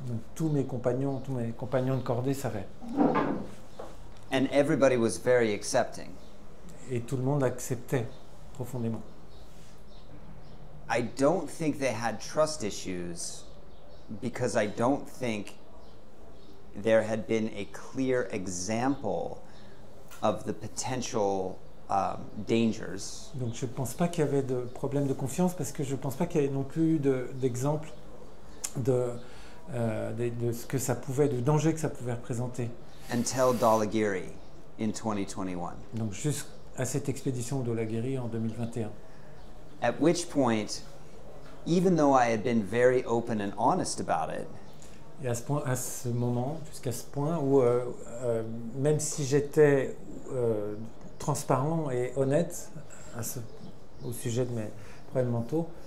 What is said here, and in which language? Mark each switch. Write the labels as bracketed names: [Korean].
[French] Donc, tous mes compagnons de cordée savaient. [English] And everybody was very accepting. [French] Et tout le monde acceptait profondément. [English] I don't think they had trust issues because I don't think there had been a clear example of the potential dangers. [French] Donc je ne pense pas qu'il y avait de problème de confiance parce que je ne pense pas qu'il y avait non plus eu d'exemple de ce que ça pouvait, de danger que ça pouvait représenter. [English] Until Dhaulagiri in 2021. [French] Donc jusqu'à cette expédition au Dhaulagiri en 2021. [English] At which point, even though I had been very open and honest about it, [French] et à ce moment, jusqu'à ce point où même si j'étais transparent et honnête au sujet de mes problèmes mentaux,